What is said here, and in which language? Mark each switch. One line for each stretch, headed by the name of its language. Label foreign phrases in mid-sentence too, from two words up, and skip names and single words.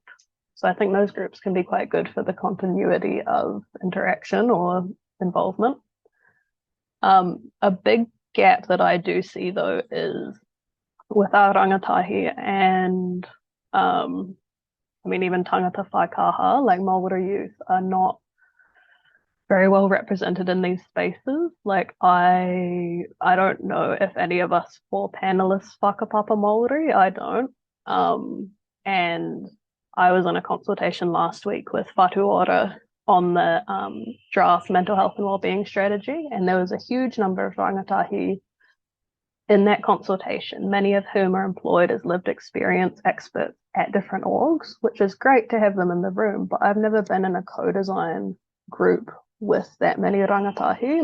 English: So I think those groups can be quite good for the continuity of interaction or involvement. A big gap that I do see, though, is with our rangatahi and even
Māori: tangata whaikaha,
English: like Māori youth, are not very well represented in these spaces. Like I don't know if any of us for panellists
Māori: whakapapa Māori.
English: I don't. And I was in a consultation last week with Whatuora on the draft mental health and wellbeing strategy, and there was a huge number of rangatahi in that consultation, many of whom are employed as lived experience experts at different orgs, which is great to have them in the room, but I've never been in a co-design group with that many rangatahi.